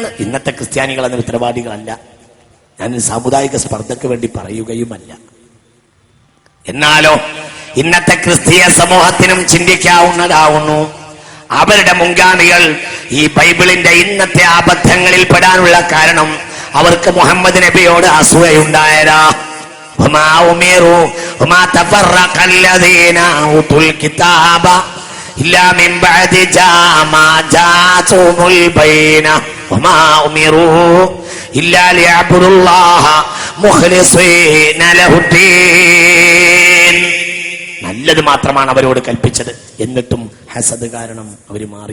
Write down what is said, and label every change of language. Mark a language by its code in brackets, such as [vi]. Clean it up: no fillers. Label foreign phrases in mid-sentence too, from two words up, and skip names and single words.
[ml] ഇന്നത്തെ ക്രിസ്ത്യാനികൾ അതിന് ഉത്തരവാദികളല്ല. ഞാൻ സാമുദായിക സ്പർദ്ധക്ക് വേണ്ടി പറയുകയുമല്ല. എന്നാലോ ഇന്നത്തെ ക്രിസ്തീയ സമൂഹത്തിനും ചിന്തിക്കാവുന്നതാവുന്നു. അവരുടെ മുൻഗാമികൾ ഈ ബൈബിളിന്റെ ഇന്നത്തെ അബദ്ധങ്ങളിൽ പെടാനുള്ള കാരണം അവർക്ക് മുഹമ്മദ് നബിയോട് അസൂയയുണ്ടായതാ. [ar] وما أمروا وما تفرق الذين أوتوا الكتاب إلا من بعد ما جاءت البينة وما أمروا إلا ليعبدوا الله مخلصين له الدين. [ml] നല്ലത് മാത്രമാണ് അവരോട് കൽപ്പിച്ചത്. എന്നിട്ടും ഹസദ് കാരണം അവർ മാറി.